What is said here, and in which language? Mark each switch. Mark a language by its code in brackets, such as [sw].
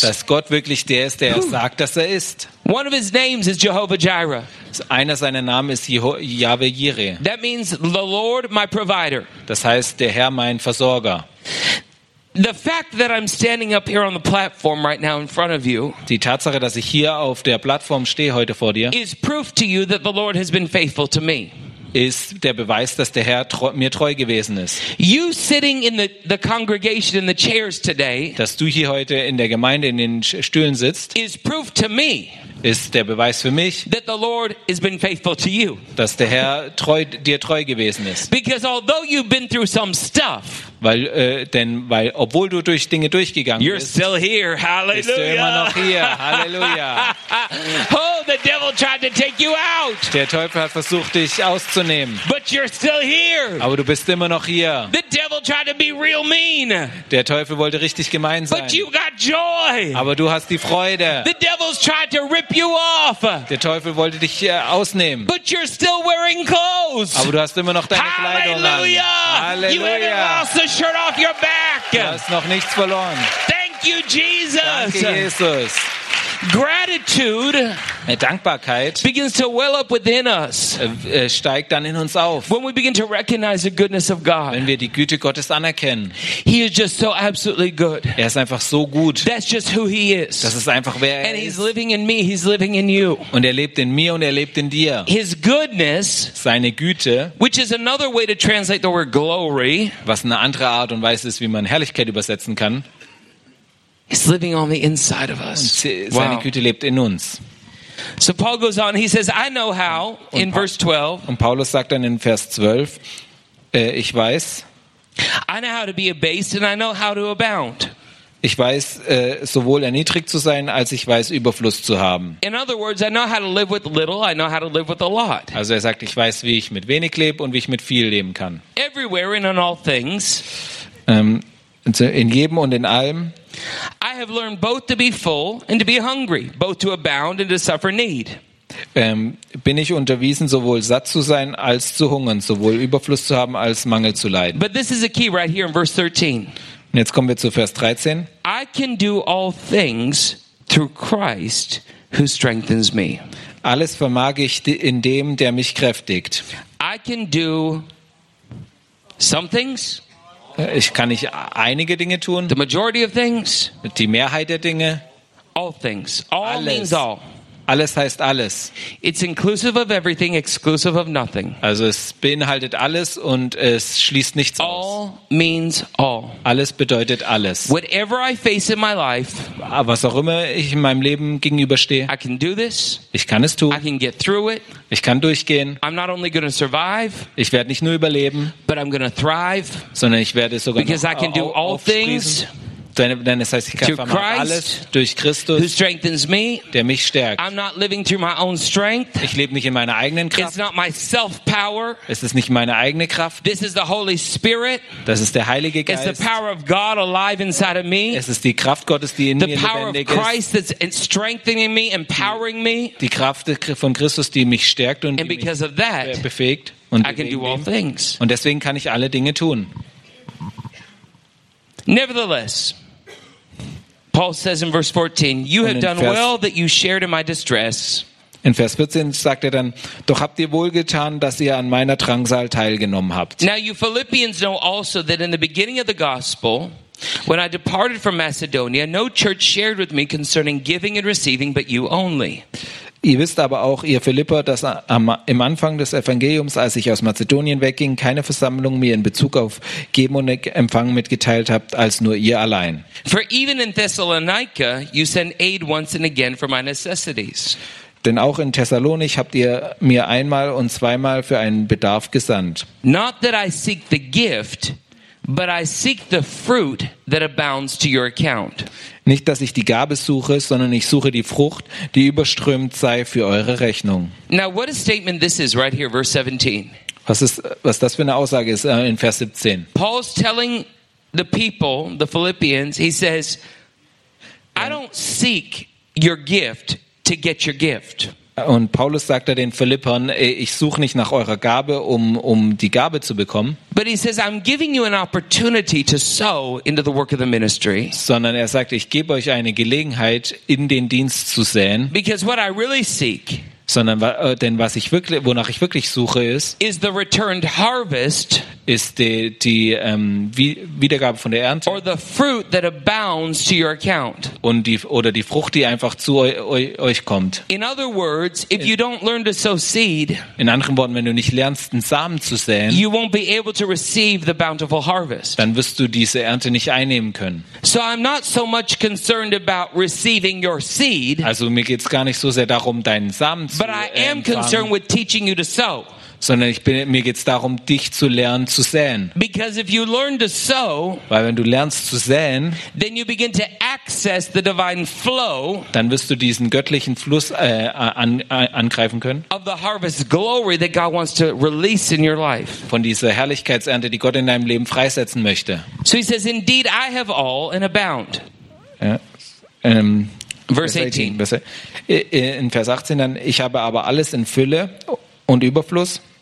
[de] dass Gott wirklich der ist, der er sagt, dass er ist. [en] One of his names is Jehovah Jireh. [de] Einer seiner Namen ist Yahweh Jireh. [en] That means the Lord my provider. [de] Das heißt, der Herr mein Versorger. [en] The fact that I'm standing up here on the platform right now in front of you, [de] die Tatsache, dass ich hier auf der Plattform stehe heute vor dir, [en] is proof to you that the Lord has been faithful to me. [de] Ist der Beweis, dass der Herr mir treu gewesen ist. [en] You sitting in the congregation in the chairs today, [de] dass du hier heute in der Gemeinde in den Stühlen sitzt, [en] is proof to me. [de] Ist der Beweis für mich, [en] that the Lord has been faithful to you. [de] Dass der Herr dir treu gewesen ist. [en] Because although you've been through some stuff, [de] weil obwohl du durch Dinge durchgegangen [en] you're [de] bist, [en] still here. Hallelujah. [de] Bist du immer noch hier. Halleluja. [en] Oh, the devil tried to take you out. [de] Der Teufel hat versucht, dich auszunehmen. [en] But you're still here. [de] Aber du bist immer noch hier. [en] The devil tried to be real mean. [de] Der Teufel wollte richtig gemein sein. [en] But you got joy. [de] Aber du hast die Freude. [en] The devil's tried to rip you off. [de] Der Teufel wollte dich ausnehmen. [en] But you're still wearing clothes. [de] Aber du hast immer noch deine Kleidung an. [en] Halleluja. The shirt off your back. [de] Du hast noch nichts verloren. [en] Thank you, Jesus. [de] Danke, Jesus. [en] Gratitude [de] Dankbarkeit [en] begins to well up within us. [de] Steigt dann in uns auf. [en] When we begin to recognize the goodness of God. [de] Wenn wir die Güte Gottes anerkennen. [en] He is just so absolutely good. [de] Er ist einfach so gut. [en] That's just who he is. [de] Das ist einfach wer er ist. [en] And he's living in me, he's living in you. [de] Und er lebt in mir und er lebt in dir. [en] His goodness, [de] seine Güte, [en] which is another way to translate the word glory, [de] was eine andere Art und Weise ist, wie man Herrlichkeit übersetzen kann. [en] He's living on the inside of us. [de] Seine Güte lebt in uns. [en] So Paul goes on, he says, I know how, in verse 12. [de] Und Paulus sagt dann in Vers 12, ich weiß. [en] I know how to be abased and I know how to abound. [de] Ich weiß, sowohl erniedrigt zu sein, als ich weiß, Überfluss zu haben. [en] In other words, I know how to live with little, I know how to live with a lot. [de] Also er sagt, ich weiß, wie ich mit wenig lebe und wie ich mit viel leben kann. [en] Everywhere and in all things. [de] In jedem und in allem. [en] I have learned both to be full and to be hungry, both to abound and to suffer need. [de] Bin ich unterwiesen, sowohl satt zu sein als zu hungern, sowohl Überfluss zu haben als Mangel zu leiden. [en] But this is a key right here in verse 13. [de] Und jetzt kommen wir zu Vers 13. [en] I can do all things through Christ who strengthens me. [de] Alles vermag ich in dem, der mich kräftigt. [en] I can do some things. [de] Ich kann nicht einige Dinge tun. [en] The majority of things. [de] Die Mehrheit der Dinge. [en] All things. All [de] alles. [en] Means all. [de] Alles heißt alles. [en] It's inclusive of everything, exclusive of nothing. [de] Also es beinhaltet alles und es schließt nichts [en] all [de] aus. [en] All means all. [de] Alles bedeutet alles. [en] Whatever I face in my life. [de] Was auch immer ich in meinem Leben gegenüberstehe. [en] I can do this. [de] Ich kann es tun. [en] I can get through it. [de] Ich kann durchgehen. [en] I'm not only going to survive. [de] Ich werde nicht nur überleben. [en] But I'm going to thrive. [de] Sondern ich werde sogar noch aufsprießen. [en] Because I can do all things. [de] Denn es heißt, ich kann alles durch Christus, [en] who strengthens me, [de] der mich stärkt. [en] I'm not living through my own strength. [de] Ich lebe nicht in meiner eigenen Kraft. [en] It's not my self-power. [de] Es ist nicht meine eigene Kraft. [en] This is the Holy Spirit. [de] Das ist der Heilige Geist. [en] It's the power of God alive inside of me. [de] Es ist die Kraft Gottes, die in [en] the [de] mir lebendig ist. [en] The power of Christ that's strengthening me, empowering me. [de] Die Kraft von Christus, die mich stärkt und [en] and because [de] mich [en] of that, [de] befähigt. Und [en] I can do all things. [de] Und deswegen kann ich alle Dinge tun. [en] Nevertheless, Paul says in verse 14, you have done well that you shared in my distress. [de] In Vers 14 sagt er dann, doch habt ihr wohlgetan, dass ihr an meiner Drangsal teilgenommen habt. [en] Now you Philippians know also that in the beginning of the gospel, when I departed from Macedonia, no church shared with me concerning giving and receiving, but you only. [de] Ihr wisst aber auch, ihr Philipper, dass im Anfang des Evangeliums, als ich aus Mazedonien wegging, keine Versammlung mir in Bezug auf Geben und Empfangen mitgeteilt habt, als nur ihr allein. [en] For even in Thessalonica, you send aid once and again for my necessities. [de] Denn auch in Thessalonik habt ihr mir einmal und zweimal für einen Bedarf gesandt. [en] Not that I seek the gift, but I seek the fruit that abounds to your account. [de] Nicht, dass ich die Gabe suche, sondern ich suche die Frucht, die überströmt sei für eure Rechnung. [en] Now, what a statement this is right here, verse 17. [de] Was das für eine Aussage ist in Vers 17. [en] Paul's telling the people, the Philippians, he says, I don't seek your gift to get your gift. [de] Und Paulus sagt den Philippern, ich suche nicht nach eurer Gabe, um die Gabe zu bekommen. [en] But he says, I'm giving you an opportunity to sow into the work of the ministry. [de] Sondern er sagt, ich gebe euch eine Gelegenheit, in den Dienst zu säen. [en] Because what I really seek, [de] sondern denn was ich wirklich, wonach ich wirklich suche, ist, [en] is the returned harvest, [de] ist die Wiedergabe von der Ernte, [en] or the fruit that abounds to your account, [de] und die Frucht, die einfach zu euch kommt. [en] In other words, if you don't learn to sow seed, [de] in anderen Worten, wenn du nicht lernst, einen Samen zu säen, [en] you won't be able to receive the bountiful harvest. [de] Dann wirst du diese Ernte nicht einnehmen können. [en] So I'm not so much concerned about receiving your seed. [de] Also mir geht's gar nicht so sehr darum, deinen Samen. [en] But I am concerned with teaching you to sow. [de] Sondern mir geht's darum, dich zu lernen zu säen. [en] Because if you learn to sow, [de] weil wenn du lernst zu säen, [en] then you begin to access the divine flow, [de] dann wirst du diesen göttlichen Fluss angreifen können. [en] Of the harvest glory that God wants to release in your life. [de] Von dieser Herrlichkeitsernte, die Gott in deinem Leben freisetzen möchte. [en] So he says, indeed I have all and abound. [de] Vers 18 dann, ich habe aber alles in Fülle und Überfluss.